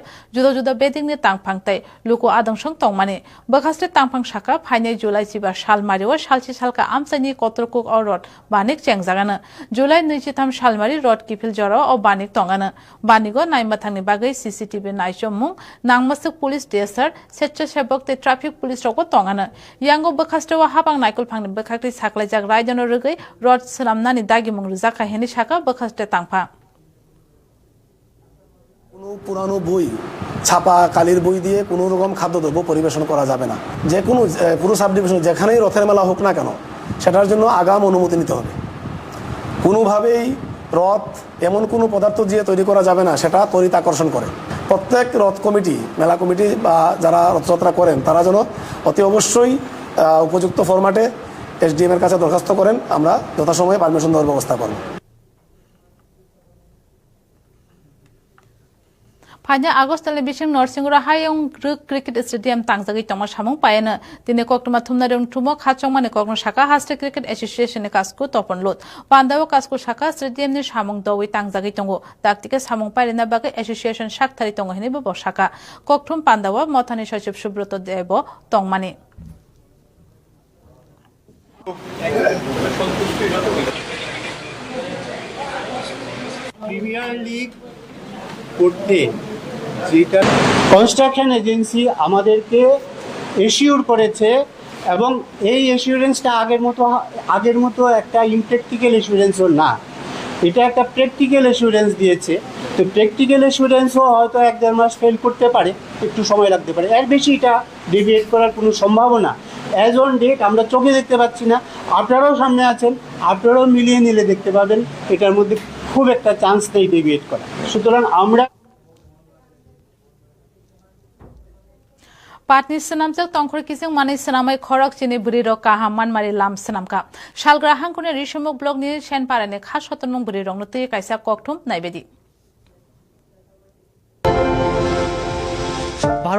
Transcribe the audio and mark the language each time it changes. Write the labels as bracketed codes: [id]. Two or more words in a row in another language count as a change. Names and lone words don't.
[trp] जुदा बेदिंनि तांफांतै लुको आदंसं तंमाने बखास्ते तांफां शाखा फाइने जुलाइ सिबा सालमारिव सालसि सालका आमसाइनि कतरकुक अरत बानिक चेंगजागानो जुलाइ 23 सालमारि रड किफिल जरा अ बानिक तंगानो बानिगो नाइमाथांनि बागै सीसीटीवी नाइचमुं नांगमासक पुलिस देसार स्वेच्छासेवक ते [en] traffic police [trp] रको तंगानो यांगो बखास्तेवा हाबां नाइकल फांनि बखाक्ति साखलाइजाक रायजनो रगै रड सलामनानि दागिमुं रुजाखा हेनि शाखा बखास्ते तांफा [bn] কোনো পুরানো বই ছাপা কালির বই দিয়ে কোনো রকম খাদ্যদ্রব্য পরিবেশন করা যাবে না যে কোনো পুরো [en] sub division [bn] যেখানেই রথের মেলা হোক না কেন সেটার জন্য আগাম অনুমতি নিতে হবে কোনোভাবেই রথ এমন কোনো পদার্থ দিয়ে তৈরি করা যাবে না সেটা তড়িৎ আকর্ষণ করে প্রত্যেক রথ কমিটি মেলা কমিটি বা যারা রথযাত্রা করেন তারা যেন অতি অবশ্যই উপযুক্ত ফরম্যাটে এসডিএম এর কাছে দরখাস্ত করেন আমরা যথাসময়ে পারমিশন দেওয়ার ব্যবস্থা করব [trp] फाइने आगस्टले बिसिं नरसिंहरा हायं [en] cricket stadium [trp] तांजागै तमा सामुं पायनो दिने कक्टमा थुमनारे उनथुमो खाचंमाने कक्टन शाखा हास्टे [en] cricket association [trp] नि कास्कु तपन लोत पान्दाव कास्कु शाखा स्टेडियम नि सामुं दवै तांजागै तंगो दाक्तिके सामुं पायरेना बागै एसोसिएशन शाखथारि तंगो हिनि बो शाखा कक्टम पान्दाव मथानि सचिव सुब्रत देव तंगमाने [bn] প্রিমিয়ার লিগ করতে যেটা [en] construction agency [bn] আমাদেরকে এশিওর করেছে এবং এই এশিওরেন্সটা আগের মতো একটা [en] impractical assurance [bn] না এটা একটা [en] practical assurance [bn] দিয়েছে তো [en] practical assurance [bn] হয়তো 1-1.5 মাস ফেল করতে পারে একটু সময় লাগতে পারে এর বেশি এটা ডেভিয়েট করার কোনো সম্ভাবনা [en] as on date [bn] আমরা চোখে দেখতে পাচ্ছি না আপনারাও সামনে আছেন আপনারাও মিলিয়ে নিলে দেখতে পাবেন এটার মধ্যে খুব একটা চান্স নেই ডেভিয়েট করা সুতরাং আমরা [trp] पाटनी सनामजक तंखर किसिं माने सनामै खरक चिनि बुरि र काहा मानमारि लाम सनामका सालग्रा हांखने रिसमुक ब्लक नि सेनपाराने खा सतनमुं बुरि रंनो तै कायसा कक्थुम नायबेदि